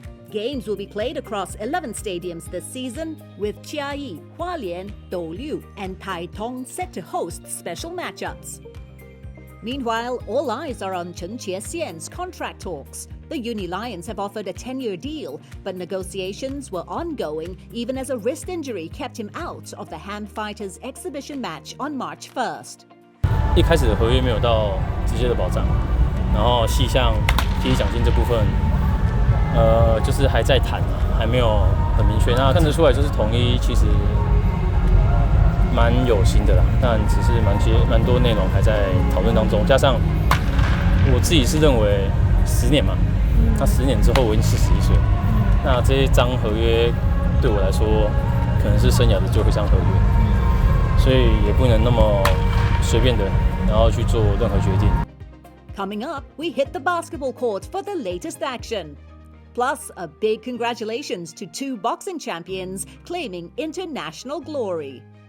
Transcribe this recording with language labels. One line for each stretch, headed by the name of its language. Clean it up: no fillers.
English: Games will be played across 11 stadiums this season, with Chiayi, Hualien, Douliu, and Taitung set to host special matchups. Meanwhile, all eyes are on Chieh-hsien's contract talks. The Uni-Lions have offered a 10-year deal, but negotiations were ongoing even as a wrist injury kept him out of the Ham Fighters exhibition match on March 1st.
Chinese: 一开始的合约没有到直接的保障，然后细项体育奖金这部分，就是还在谈还没有很明确。那看得出来就是统一其实蛮有心的啦，但只是蛮多内容还在讨论当中。加上我自己是认为10年嘛，那10年之后我已经41岁，那这一张合约对我来说可能是生涯的最后一张合约，所以也不能那么随便的，然后去做任何决定。
English: Coming up, we hit the basketball court for the latest action. Plus, a big congratulations to 2 boxing champions claiming international glory.